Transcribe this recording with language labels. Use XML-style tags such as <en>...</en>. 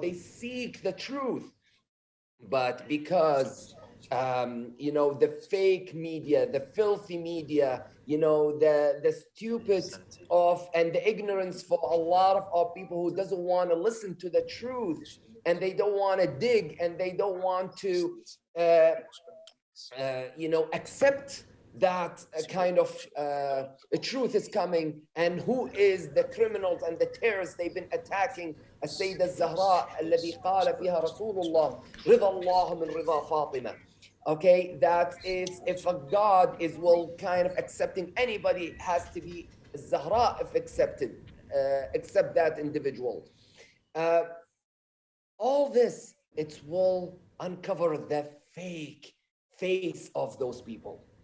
<en>They seek the truth. But because the fake media, the filthy media, the stupid and the ignorance for a lot of people who doesn't want to listen to the truth, and they don't want to dig, and they don't want to accept that kind of truth is coming, and who is the criminals and the terrorists. They've been attacking</en> <ar>السيدة الزهراء الذي قال فيها رسول الله رضا الله من رضا فاطمة.</ar> <en>Okay, that is, if a God will kind of accepting anybody, has to be Zahra if accepted, accept that individual. All this, it will uncover the fake face of those people.</en>